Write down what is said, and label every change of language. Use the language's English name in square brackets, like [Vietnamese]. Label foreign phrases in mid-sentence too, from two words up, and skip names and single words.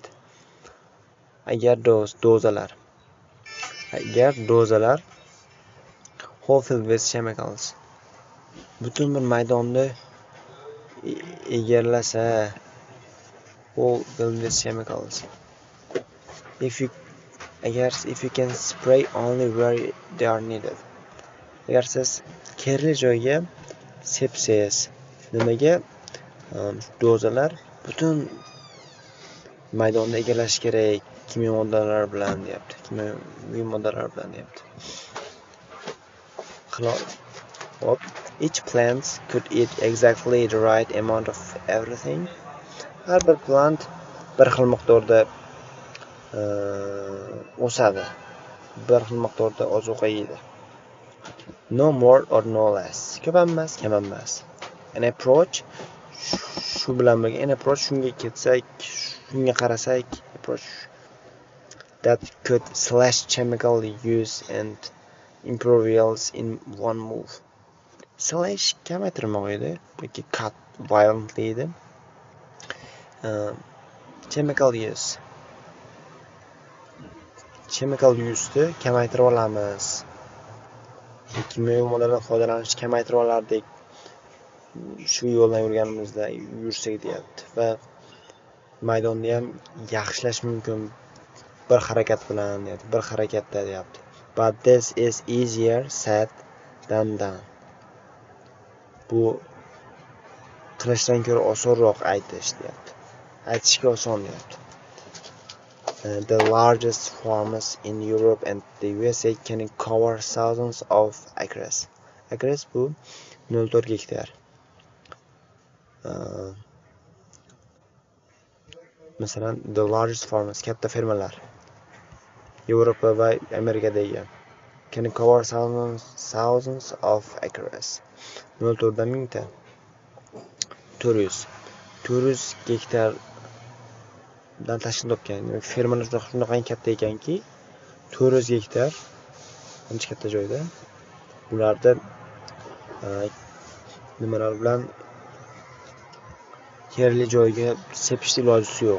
[Uzbek] Agar dozalar [English] whole field with chemicals [Uzbek] butun bir maydonni egallasa, [English] whole field with chemicals, if you can spray only where they are needed, [Uzbek] agar siz kerakli joyga sepsangiz, nimaga dozalar butun maydonni egallash kerak kimyo moddalar bilan deyapti. [English] Each plant could eat exactly the right amount of everything. [Uzbek] Har bir plant bir xil miqdorda o'sadi. Bir xil miqdorda ozuqa yeydi. [English] No more or no less. [Uzbek] Ko'p emas, kam emas. [English] An approach [Uzbek] shu bilan birga, shunga ketsak, shunga qarasak, [English] approach that could slash chemical use and improve yields in one move. [Uzbek] Slash kamaytirmoqda yoki [English] cut violently [Uzbek] edi. [English] Chemical use'ni [Uzbek] kamaytirib olamiz. Kimyo moddalardan foydalanish kamaytirib olardik. Shu yo'ldan yursak deyapti va maydonni ham yaxshilash mumkin bir harakatda deyapti. [English] But this is easier said than done. [Uzbek] Bu qilishdan ko'ra osonroq aytish deyapti. Aytishga oson deyapti. [English] The largest farmers in Europe and the USA can cover thousands of acres. [Uzbek] Acres bu 0.4 gektar. Masalan, [English] the largest farmers, [Uzbek] katta fermalar Yevropa va Amerikadagi [English] can cover thousands of acres. [Uzbek] 0.4 mingta 400 gektar dan tashkil topgan. Fermalar shunday katta ekanki, 400 gektar ancha katta joyda ularda nimalar bilan kerakli joyga sepishni ilojisi yo'q.